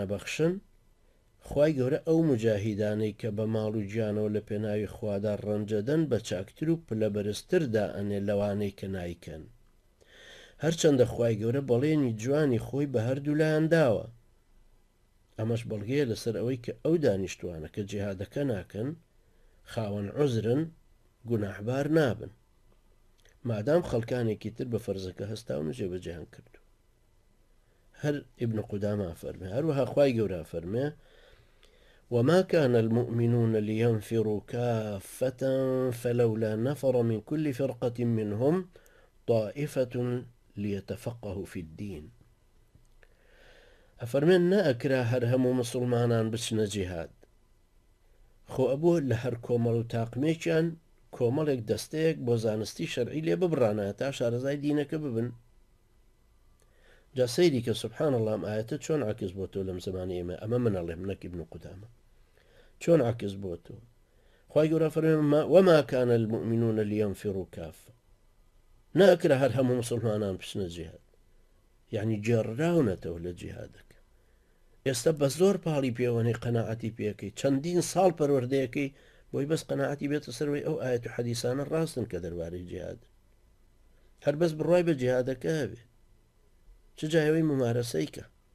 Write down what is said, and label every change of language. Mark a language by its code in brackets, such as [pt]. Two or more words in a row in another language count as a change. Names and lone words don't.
[ckb] ئەبەخشن خوای گەورە ئەو مجاهیدانەی کە بە ماڵ و گیانەوە لە پێناوی خوادا ڕەنجەدەن بە چاکتر و پلە بەرزتردا ئەنێ لەوانەی کە نایکەن هەرچەندە خوای گەورە بەڵێنی جوانی خۆی بە هەردوو لایەن داوە ئەمەش بەڵگەیە لەسەر ئەوەی کە ئەو دانیشتوانە کە جیهادەکە ناکەن خاوەن عوزرن گوناحبار نابن مادام خەڵکانێکی تر بە فەرزەکە هەستاون و جێبەجێیان کردو هەر ابن قودامە فەرمێ هەروەها خوای گەورە فەرمێ [ar] وما كان المؤمنون لينفروا كافة فلولا نفر من كل فرقة منهم طائفة ليتفقهوا في الدين [ckb] ئەفەرمێن نەئەکرا هەر هەموو مسلمانان بچنە جیهاد خۆ ئەبوو لە هەر کۆمەڵ و تاقمێکیان کۆمەڵێک دەستەیەک بۆ زانستی شەرعی لێ ببڕانە تا شارەزای دینەکە ببن جا سەیری کە [ar] سبحان الله [ckb] ئەم ئاەتە چۆن عکس بۆ تۆ لەم زمانی ئێمە ئەمە منەڵێم نەک ابن قودامە چۆن عکس بۆ تۆ خوای گەورە فەرمێ [ar] وما كان المؤمنون لينفروا كافة [ckb] نەئەکرا هەر هەموو مسلمانان بچنە جیهاد یعنی جێڕراونەتەوە لە جیهادەکە ئێستا بە زۆر پاڵی پێوەنەی قەناعەتی پێەکەی چەندین ساڵ پەروەردەیەکەی بۆی بەس قەناعەتی بێتە سەروەی ئەو ئاەت و حەدیسانە ڕاستن کە دەربارەی جیهاد هەر بەس بڕای بە جیهادەکە هەبێ چ جایەوەی ممارەسەی کە